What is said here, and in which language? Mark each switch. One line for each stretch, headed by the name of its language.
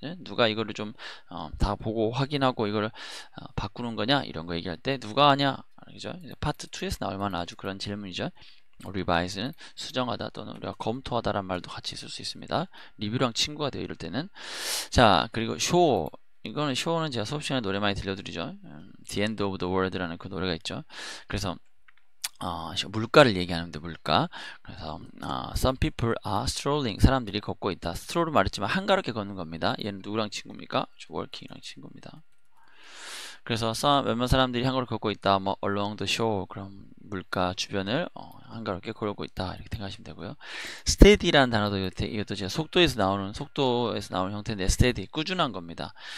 Korean: 누가 이거를 좀 다 보고 확인하고 이거를 바꾸는 거냐? 이런 거 얘기할 때 누가 하냐? 그죠? 파트 2에서 나올 만한 아주 그런 질문이죠. 리바이스는 수정하다 또는 우리가 검토하다란 말도 같이 쓸 수 있습니다. 리뷰랑 친구가 돼요. 이럴 때는. 자, 그리고 show. 이거는 show는 제가 수업 시간에 노래 많이 들려드리죠. The End of the World라는 그 노래가 있죠. 그래서 물가를 얘기하는데 물가.
English: 그래서 some people are strolling.
Korean: 사람들이 걷고 있다. stroll을 말했지만 한가롭게 걷는 겁니다. 얘는 누구랑 친구입니까? walking이랑 친구입니다. 그래서 몇몇 사람들이 한가롭게 걷고 있다.
English: 뭐 along the shore.
Korean: 그럼 물가 주변을 한가롭게 걸고 있다. 이렇게 생각하시면 되고요. steady라는 단어도 이것도 제가 속도에서 나오는 형태인데 steady 꾸준한 겁니다.